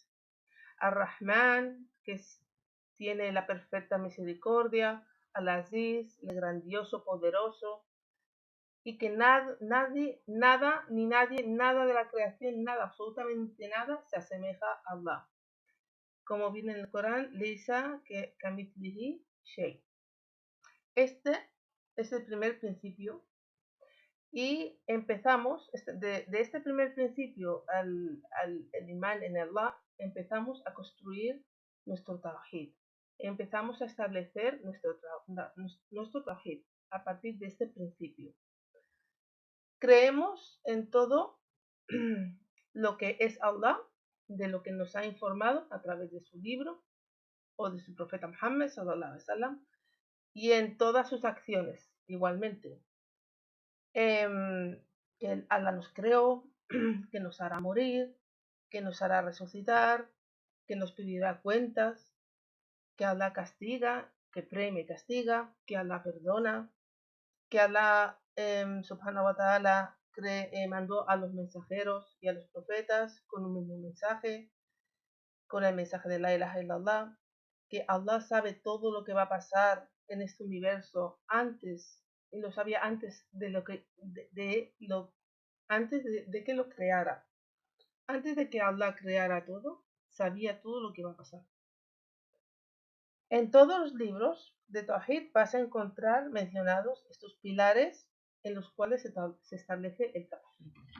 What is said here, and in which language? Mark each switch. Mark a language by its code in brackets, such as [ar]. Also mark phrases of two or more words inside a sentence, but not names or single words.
[es] Ar-Rahman, que tiene la perfecta misericordia. Al-Aziz, el grandioso, poderoso. Y que nadie de la creación, nada, absolutamente nada, se asemeja a Allah. Como viene en el Corán, [ar] ليس كمثله شيء. [es] Este es el primer principio. Y empezamos, de este primer principio el imán en Allah, empezamos a construir nuestro tawhid. Empezamos a establecer nuestro tawhid a partir de este principio. Creemos en todo lo que es Allah, de lo que nos ha informado a través de su libro o de su profeta Muhammad [ar] صلى الله عليه وسلم, [es] y en todas sus acciones igualmente. Que Allah nos creó, que nos hará morir, que nos hará resucitar, que nos pedirá cuentas, que Allah castiga, que premia y castiga, que Allah perdona, que Allah [ar] سبحانه وتعالى [es] mandó a los mensajeros y a los profetas con un mismo mensaje, con el mensaje de [ar] لا إله إلا الله, [es] que Allah sabe todo lo que va a pasar en este universo antes, y lo sabía antes de lo que antes de que lo creara. Antes de que Allah creara todo, sabía todo lo que iba a pasar. En todos los libros de Tawhid vas a encontrar mencionados estos pilares en los cuales se establece el Tawhid.